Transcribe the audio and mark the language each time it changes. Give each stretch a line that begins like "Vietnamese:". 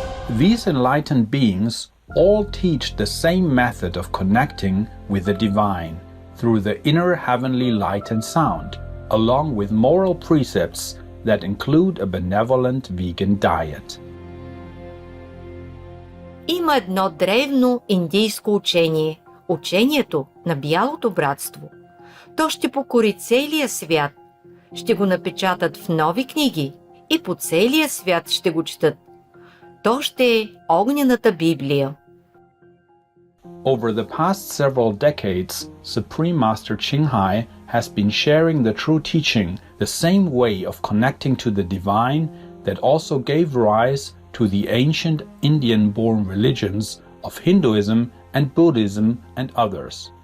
English: These enlightened beings all teach the same method of connecting with the divine through the inner heavenly light and sound, along with moral precepts that include a benevolent vegan diet.
Bulgarian: Има едно древно индийско учение – учението на бялото братство. То ще покори целия свят, ще го напечатат в нови книги и по целия свят ще го четат. То ще е огнената Библия.
English: Over the past several decades, Supreme Master Ching Hai has been sharing the true teaching, the same way of connecting to the divine that also gave rise to the ancient Indian-born religions of Hinduism and Buddhism and others.